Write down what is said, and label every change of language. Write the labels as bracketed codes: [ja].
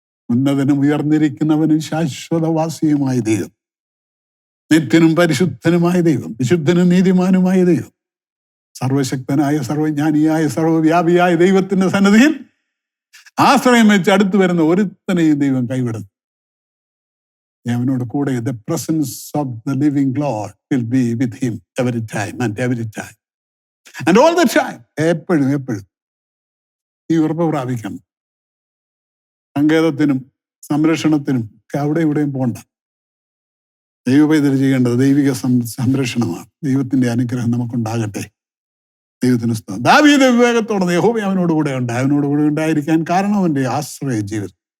[ml] ഉന്നതനും ഉയർന്നിരിക്കുന്നവനും ശാശ്വതവാസിയുമായ ദൈവം, നിത്യനും പരിശുദ്ധനുമായ ദൈവം, വിശുദ്ധനും നീതിമാനുമായ ദൈവം, സർവശക്തനായ സർവജ്ഞാനിയായ സർവവ്യാപിയായ ദൈവത്തിന്റെ സന്നിധിയിൽ ആശ്രയം വെച്ച് അടുത്തു വരുന്ന ഒരുത്തനെയും ദൈവം കൈവിടുന്നു. അവനോട് കൂടെ [en] the presence of the living Lord will be with him every time and every time and all the time. [ml] എപ്പോഴും ഈ ഉറപ്പ് പ്രാപിക്കണം. സങ്കേതത്തിനും സംരക്ഷണത്തിനും ഒക്കെ അവിടെ ഇവിടെയും പോണ്ട. ദൈവപൈതൽ ചെയ്യേണ്ടത് ദൈവിക സംരക്ഷണമാണ്. ദൈവത്തിന്റെ അനുഗ്രഹം നമുക്കുണ്ടാകട്ടെ. ദൈവത്തിന് സ്തോത്രം. ദാവീദ് വിവേകത്തോടെ യഹോവ അവനോട് കൂടെ ഉണ്ടായിരിക്കാൻ കാരണം അവന്റെ ആശ്രയ ജീവിതം.